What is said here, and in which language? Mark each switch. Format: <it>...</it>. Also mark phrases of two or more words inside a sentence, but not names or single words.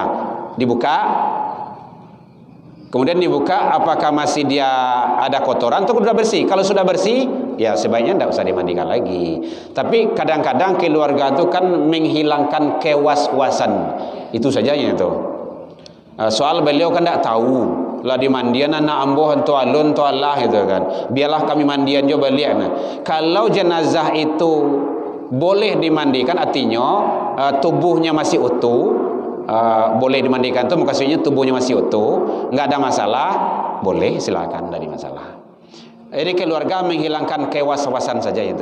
<id>Dibuka, kemudian dibuka apakah masih dia ada kotoran atau sudah bersih. Kalau sudah bersih, ya sebaiknya tidak usah dimandikan lagi. Tapi kadang-kadang keluarga itu kan menghilangkan kewas-wasan. Itu saja itu. Soal beliau kan tidak tahu.</id> <min>Lah di mandian anak amboh tu alun tu Allah gitu kan. Biarlah kami mandian jo balik.</min> <id>Kalau jenazah itu boleh dimandikan, artinya tubuhnya masih utuh, boleh dimandikan itu maksudnya tubuhnya masih utuh, nggak ada masalah, boleh silakan, tidak ada masalah. Jadi keluarga menghilangkan kewas-wasan saja itu.</id>